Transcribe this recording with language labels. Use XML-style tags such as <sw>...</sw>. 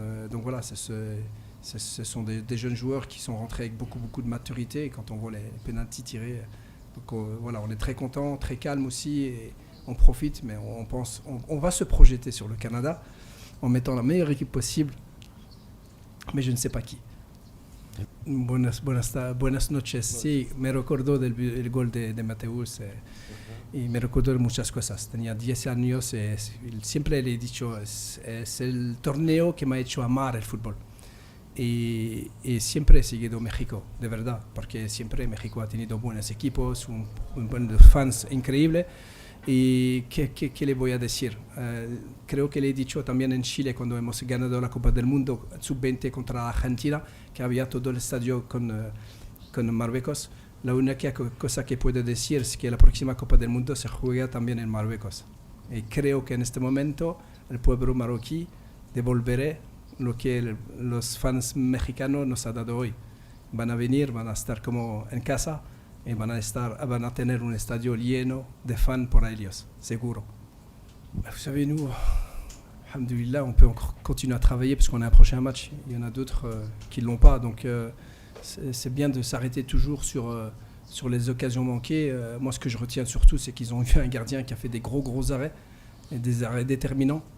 <fr>Donc voilà, ce sont des jeunes joueurs qui sont rentrés avec beaucoup de maturité. Et quand on voit les pénaltys tirés, donc voilà, on est très content, très calme aussi. Et on profite, mais on va se projeter sur le Canada en mettant la meilleure équipe possible. Mais je ne sais pas qui.</fr> <es>Buenas noches. Sí, me recuerdo del gol de Mateus. Y me recuerdo de muchas cosas. Tenía 10 años y siempre le he dicho, es el torneo que me ha hecho amar el fútbol. Y siempre he seguido México, de verdad, porque siempre México ha tenido buenos equipos, un buen fans increíble. Y ¿qué le voy a decir? Creo que le he dicho también en Chile cuando hemos ganado la Copa del Mundo Sub-20 contra Argentina, que había todo el estadio con Marruecos. La única cosa que puedo decir es que la próxima Copa del Mundo se juega también en Marruecos. Y creo que en este momento el pueblo marroquí devolverá lo que los fans mexicanos nos han dado hoy. Van a venir, van a estar como en casa y van a tener un estadio lleno de fans por ellos, seguro.</es> <fr>Vous savez, nous, alhamdoulilah, on peut encore continuer à travailler parce qu'on a un prochain match. Il y en a d'autres qui ne l'ont pas, donc c'est bien de s'arrêter toujours sur les occasions manquées. Moi, ce que je retiens surtout, c'est qu'ils ont eu un gardien qui a fait des gros arrêts, et des arrêts déterminants.</fr>